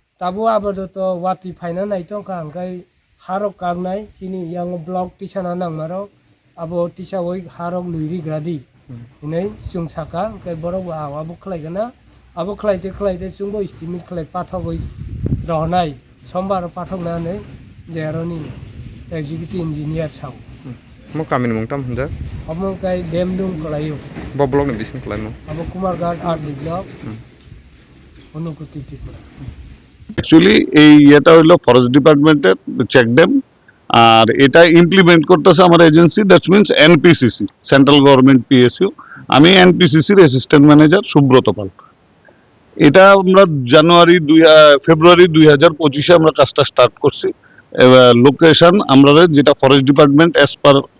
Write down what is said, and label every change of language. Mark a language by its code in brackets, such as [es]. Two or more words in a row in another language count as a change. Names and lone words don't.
[trp] tabu abado to wati phaina nai tongka angkai harok kagnai chini yang block tisana nangmaro abo tisa oi harok luiri gradi inai chung saka kai borok abo khlaigana abo khlaite chungbo estimate khlai pathogoi rohnai sombar pathogna jeroni [en] executive engineer [trp] sau mo kamini mungtam hunja abo kai demdung khlaio bo block ni bising khlaimo abo Komargat [en] RD block [trp] Onokoti Tripura [bn] অ্যাকচুয়ালি এটা হলো [en] forest department check dam [bn] আর এটা ইমপ্লিমেন্ট করতেছে আমার এজেন্সি [en] that's means NPCC central government PSU [bn] আমি [en] NPCC assistant manager [bn] সুব্রত পাল এটা আমরা ফেব্রুয়ারি 2025-এ আমরা কাজটা স্টার্ট করছি লোকেশন আমরা যেটা [en] forest department as per